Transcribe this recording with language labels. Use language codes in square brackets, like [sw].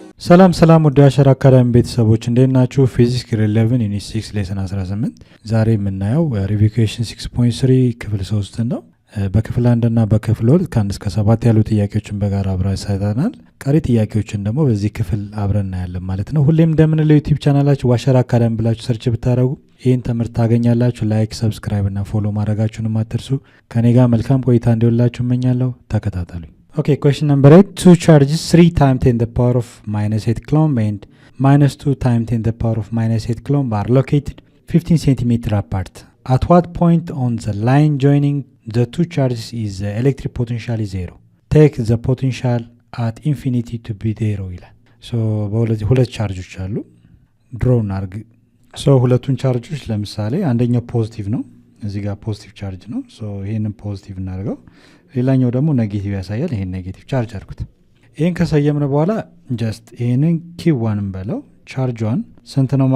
[am] ሰላም ወደ አሸራ አካዳሚ ቤተሰቦች እንዴት ናችሁ? ፊዚክስ ግሬድ 11 ዩኒት 6 ሌሰን 18 ዛሬ የምናየው ሪቪኬሽን 6.3 ክፍል 3 ነው። በክፍል 1 እና በክፍል 2 ከ1 እስከ 7 ያሉ ጥያቄዎችን በጋራ አብረን ሳይታናል። ቀሪ ጥያቄዎችን ደግሞ በዚህ ክፍል አብረን እናያለን ማለት ነው። ሁሌም እንደምንለው ዩቲዩብ ቻናላችሁ አሸራ አካዳሚ ብላችሁ ሰርች ብታደርጉ ይህን ትምህርት ታገኛላችሁ። ላይክ፣ ሰብስክራይብ እና ፎሎ ማድረጋችሁንም አትርሱ። ከኔ ጋር መልካም ቆይታ እንዲሆንላችሁ እመኛለሁ። ተከታተሉኝ። [en] Okay, question number 8. Two charges 3 times 10 to the power of minus 8 coulomb and minus 2 times 10 to the power of minus 8 coulomb are located 15 centimeter apart. At what point on the line joining the two charges is the electric potential is 0? Take the potential at infinity to be 0 [am] ይላል። So ሁለት ቻርጆች አሉ። ድሮ እናርግ። So ሁለቱን ቻርጆች ለምሳሌ አንደኛው ፖዚቲቭ ነው። እዚህ ጋር ፖዚቲቭ ቻርጅ ነው። So ይሄንን ፖዚቲቭ እናደርገው። ሌላኛው ደግሞ ኔጌቲቭ ያሳያል። ይሄን ኔጌቲቭ ቻርጅ አድርጉት። ይሄን ከሰየምን በኋላ ጀስት ይሄንን ኪ1 እንበለው። ቻርጇን ስንት ነው?